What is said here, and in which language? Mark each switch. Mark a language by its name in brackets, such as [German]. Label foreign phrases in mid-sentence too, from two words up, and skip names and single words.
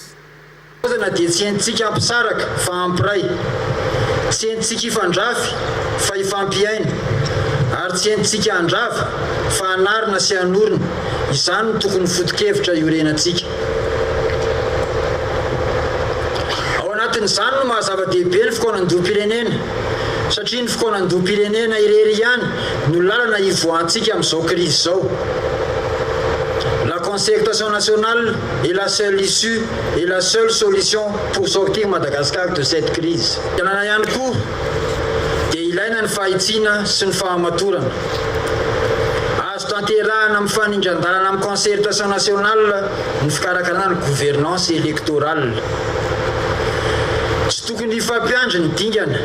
[Malagasy] Na dia tsy haintsika ampisaraka fa ampiray, tsy haintsika ifandrafy fa ifampiaina, ary tsy haintsika andrava fa anarina sy anorina. Izany no tokony foto-kevitra iorenantsika. Ao anatin'izany no mahazava-dehibe ny fikonan-dom-pirenena, satria ny fikonan-dom-pirenena irery ihany no lalana ivoantsika amin'izao crise izao. [French] La concertation nationale est la seule issue et la seule solution pour sortir Madagascar de cette crise. [Malagasy] Tanàna ihany koa dia ilaina ny fahitsiana sy ny fahamatorana. Azo tanterahana amin'ny fanindran-dalana amin'ny [French] concertation nationale [Malagasy] ny fikarakarana ny [French] gouvernance électorale. [Malagasy] Tsy tokony hifampiandry ny dingana.